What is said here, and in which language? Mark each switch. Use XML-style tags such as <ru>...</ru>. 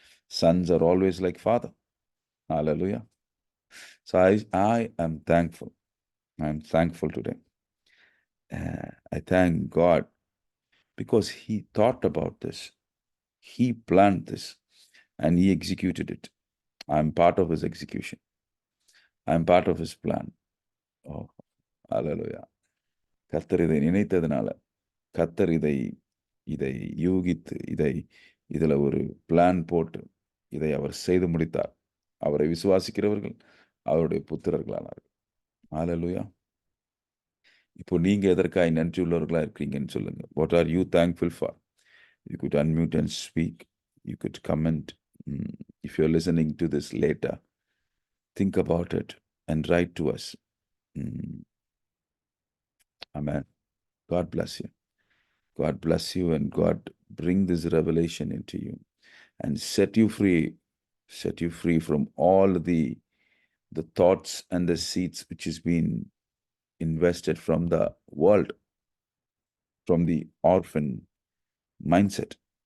<en>Sons are always like father. Hallelujah. So I am thankful. I am thankful today. I thank God because he thought about this. He planned this. and He executed it. I'm part of His execution. I'm part of His plan. Oh, hallelujah.</en> <ta>கர்த்தர் இதை நினைத்ததுனால, கர்த்தர் இதை இதை யூகித்து, இதுல ஒரு plan போட்டு இதை அவர் செய்து முடித்தார். அவரை விசுவாசிக்கிறவர்கள் அவருடைய புத்திரர்களானார்கள். ஹalleluya. இப்போ நீங்க எதற்காய் நன்றி உள்ளவர்களா இருக்கீங்கன்னு சொல்லுங்க.</ta> <en>What are you thankful for? You could unmute and speak. You could comment. If you're listening to this later, think about it and write to us. Amen. God bless you. God bless you, and God bring this revelation into you and set you free from all the thoughts and the seeds which has been invested from the world, from the orphan mindset.</en>